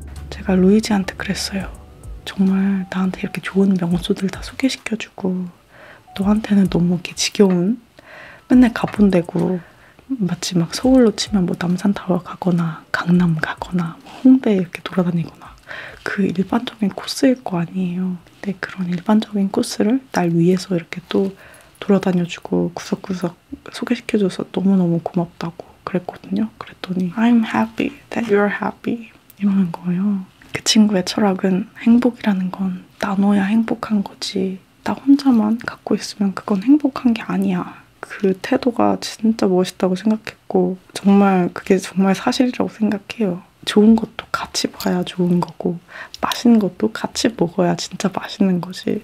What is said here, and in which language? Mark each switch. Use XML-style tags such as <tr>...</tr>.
<ko>제가 루이지한테 그랬어요. 정말 나한테 이렇게 좋은 명소들 다 소개시켜주고 너한테는 너무 이렇게 지겨운 맨날 가본 데고 마치 막 서울로 치면 뭐 남산타워 가거나 강남 가거나 뭐 홍대 이렇게 돌아다니거나 그 일반적인 코스일 거 아니에요. 근데 그런 일반적인 코스를 날 위해서 이렇게 또 돌아다녀주고 구석구석 소개시켜줘서 너무너무 고맙다고 그랬거든요. 그랬더니</ko> <en>I'm happy that you're happy</en> <ko>이러는 거예요. 그 친구의 철학은 행복이라는 건 나눠야 행복한 거지 나 혼자만 갖고 있으면 그건 행복한 게 아니야. 그 태도가 진짜 멋있다고 생각했고 정말 그게 정말 사실이라고 생각해요. 좋은 것도 같이 같이 봐야 좋은 거고 맛있는 것도 같이 먹어야 진짜 맛있는 거지.</ko>